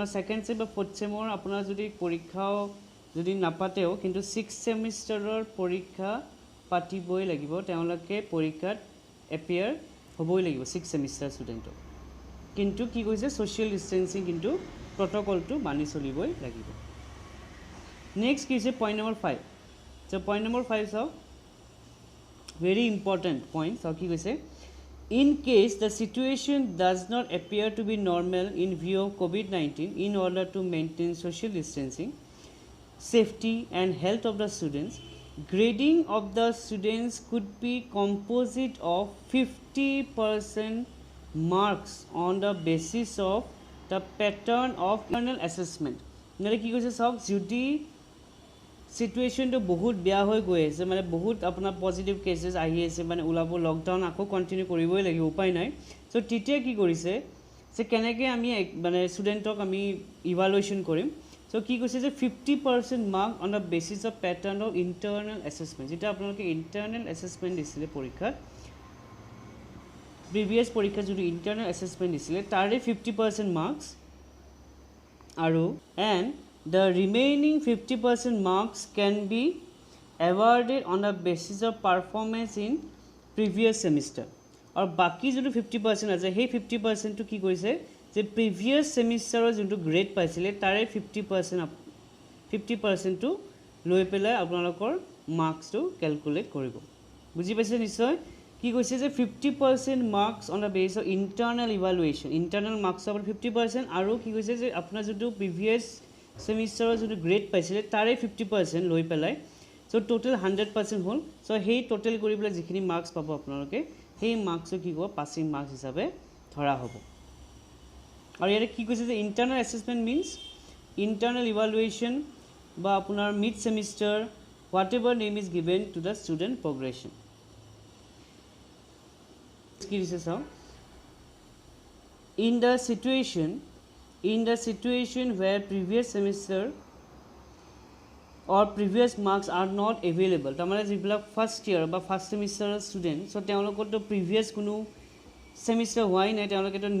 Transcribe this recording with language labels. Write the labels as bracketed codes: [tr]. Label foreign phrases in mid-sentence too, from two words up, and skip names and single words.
[as] 2nd সেম বা 4th সেমৰ আপোনাৰ যদি পৰীক্ষাও যদি নাপাতেও কিন্তু 6th সেমিস্টাৰৰ পৰীক্ষা পাতিবই লাগিব তেওঁলোকে পৰীক্ষাত এপিয়াৰ হ'বই লাগিব [en] 6th semester student [as] কিন্তু কি কৈছে [en] social distancing [as] কিন্তু প্ৰটোকলটো মানি চলিবই লাগিব নেক্সট কি হৈছে [en] point number 5 so point number 5 [as] চাও [en] very important point so [as] কি কৈছে [en] in case the situation does not appear to be normal in view of COVID-19 in order to maintain social distancing safety and health of the students grading of the students could be composite of 50% marks on the basis of the pattern of internal assessment [as] নাৰে কি কৈছে সব যদি সিটুৱেশ্যনটো বহুত বেয়া হৈ গৈ আছে মানে বহুত আপোনাৰ [en] positive cases [as] আহি আছে মানে ওলাব লকডাউন আকৌ কণ্টিনিউ কৰিবই লাগিব উপায় নাই চ' তেতিয়া কি কৰিছে যে কেনেকৈ আমি মানে ষ্টুডেণ্টক আমি ইভালুৱেশ্যন কৰিম চ' কি কৈছে যে [en] 50% mark on the basis of pattern of internal assessment [as] যেতিয়া আপোনালোকে [en] internal assessment [as] দিছিলে পৰীক্ষাত প্ৰিভিয়াছ পৰীক্ষাত যদি [en] internal assessment [as] দিছিলে তাৰে 50% মাৰ্কছ আৰু এণ্ড [en] the remaining 50% marks can be awarded on the basis of performance in previous semester [hi] और बाकी जो [as] 50% আছে সেই 50% তো কি কৰিছে যে [en] previous semester [as] যোনটো গ্ৰেড পাইছিলে তাৰে 50% তো লৈ পেলাই আপোনালোকৰ মাৰ্কছটো ক্যালকুলেট কৰিব বুজি পাইছে নিশ্চয় কি কৈছে যে [en] 50% marks on the base of internal evaluation internal marks [as] 50% আৰু কি কৈছে যে আপোনাৰ যোনটো [en] previous semester [as] যোনটো গ্ৰেড পাইছিলে তাৰে 50% লৈ পেলাই চ' টোটেল 100% হ'ল চ' সেই টোটেল কৰি পেলাই যিখিনি মাৰ্কছ পাব আপোনালোকে সেই মাৰ্কছটো কি হ'ব [en] passing marks [as] হিচাপে ধৰা হ'ব আৰু ইয়াতে কি কৈছে যে [en] internal assessment means internal evaluation [as] বা আপোনাৰ [en] mid semester what ever name is given to the student progression [as] কি দিছে চাওঁ [en] in the situation where previous semester or previous marks are not available [as] তোমাৰে যিবিলাক [en] first year ba first semester student so [as] তেওঁলোকৰ তো previous কোনো semester হয় না তেওঁলোকে তো